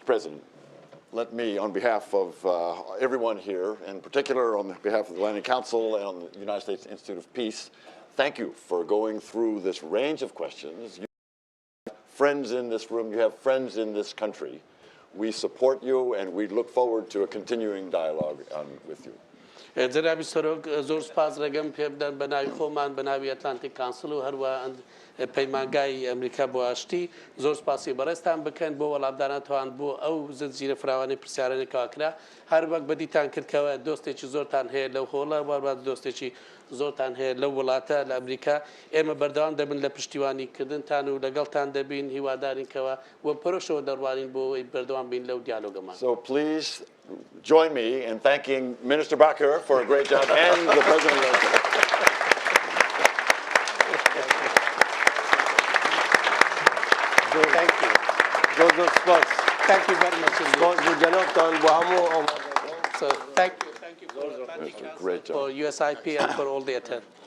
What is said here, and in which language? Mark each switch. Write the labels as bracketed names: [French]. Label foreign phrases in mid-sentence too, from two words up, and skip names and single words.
[English] President, let me, on behalf of everyone here, in particular on behalf of the Atlantic Council and the United States Institute of Peace, thank you for going through this range of questions. You have friends in this room, you have friends in this country. We support you, and we look forward to a continuing dialogue with you. [Central Kurdish] جنابی سەرۆک زۆر سپاس ڕێگەم پێ بدەن بە ناوی خۆمان بە ناوی ئەتلانتیک کانسڵ و هەروە پەیمانگای ئەمریکا بۆ ئاشتی زۆر سپاسی بەڕێستان بکەن بۆ وەڵامدانەتەوەان بۆ ئەو زنجیرە فراوانی پرسیارانێکەوە کرا هەر وەک بەدیتان کردکەوە دۆستێکی زۆرتان هەیە لەو هۆڵە وەربات دۆستێکی زۆرتان هەیە لەو وڵاتە لە ئەمریکا ئێمە بەردەوام دەبن لە پشتیوانیکردنتان و لەگەڵتان دەبین هیوادارینکەوە وە پرۆشەوە دەڕوانین بۆ بەردەوام بین لەو دیالۆگەمان. [English] So please join me in thanking Minister Bakr for a great job and the President of the Thank you. Thank you very much. So thank you for Atlantic Council, for USIP and for all the attend.